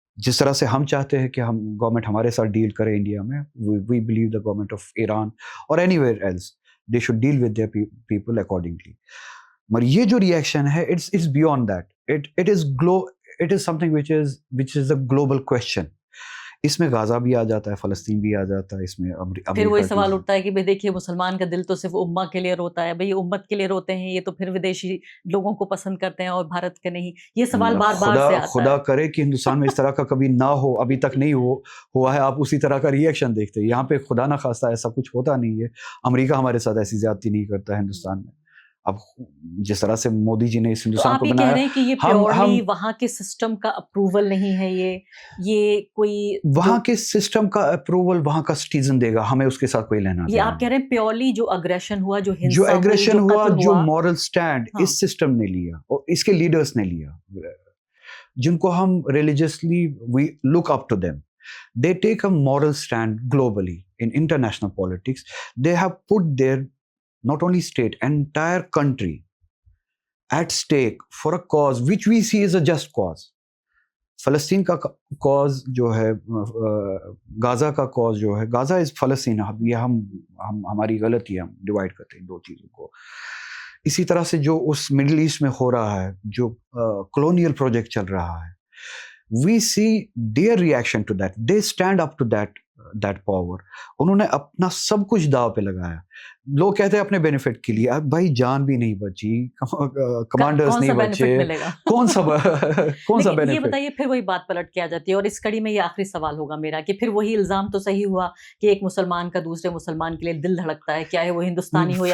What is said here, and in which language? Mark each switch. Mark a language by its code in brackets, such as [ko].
[ur] جس طرح سے ہم چاہتے ہیں کہ ہم گورنمنٹ ہمارے ساتھ ڈیل کرے انڈیا میں، [en] We believe the government of Iran اور anywhere else they should deal with their people accordingly. [ur] مگر یہ جو ریئیکشن ہے، [en] it's beyond that. It is something which is a global question. [ur] اس میں غازہ بھی آ جاتا ہے، فلسطین بھی آ جاتا ہے، اس میں پھر وہی سوال اٹھتا ہے کہ بھئی دیکھیے مسلمان کا دل تو صرف امہ کے لیے روتا ہے. بھئی امت کے لیے روتے ہیں یہ تو پھر ودیشی لوگوں کو پسند کرتے ہیں اور بھارت کے نہیں. یہ سوال بار بار سے آتا ہے. خدا کرے کہ ہندوستان میں اس طرح کا کبھی نہ ہو، ابھی تک نہیں ہوا ہے. آپ اسی طرح کا ریئیکشن دیکھتے ہیں. یہاں پہ خدا نہ خواستہ ایسا کچھ ہوتا نہیں ہے. امریکہ ہمارے ساتھ ایسی زیادتی نہیں کرتا ہندوستان میں. اب جس طرح سے مودی جی نے اس ہندوستان کو بنایا، آپ یہ کہہ رہے ہیں کہ یہ پیورلی وہاں کے سسٹم کا اپروول نہیں ہے، یہ کوئی وہاں کے سسٹم کا اپروول وہاں کا سٹیزن دے گا، ہمیں اس کے ساتھ کوئی لینا. یہ آپ کہہ رہے ہیں پیورلی جو اگریشن ہوا، جو ایگریشن ہوا، جو مورل سٹینڈ اس سسٹم نے لیا اور اس کے لیڈرز نے لیا، جن کو ہم religiously [en] We look up to them. They take a moral stand globally in international politics. They have put their not only state, entire country at stake for a cause which we see as a just cause. [ur] فلسطین کا cause جو ہے، غازہ کا cause جو ہے، غازہ از فلسطین. یہ ہماری غلطی ہے، ہم ڈیوائڈ کرتے ہیں دو چیزوں کو. اسی طرح سے جو اس مڈل ایسٹ میں ہو رہا ہے، جو کولونیل پروجیکٹ چل رہا ہے، [en] we see their reaction to that. They stand up to that power. [ur] انہوں نے اپنا سب کچھ داؤ پہ لگایا. لوگ کہتے ہیں اپنے بینیفٹ کے لیے. اب بھائی جان بھی نہیں بچی، کمانڈرز نہیں بچے، کون سا بینیفٹ؟ یہ بتائیے پھر وہی بات پلٹ کے آ جاتی ہے. اور اس کڑی میں یہ آخری سوال ہوگا میرا کہ پھر وہی الزام تو صحیح ہوا کہ ایک مسلمان کا دوسرے مسلمان کے لیے دل دھڑکتا ہے، کیا ہے وہ ہندوستانی ہو یا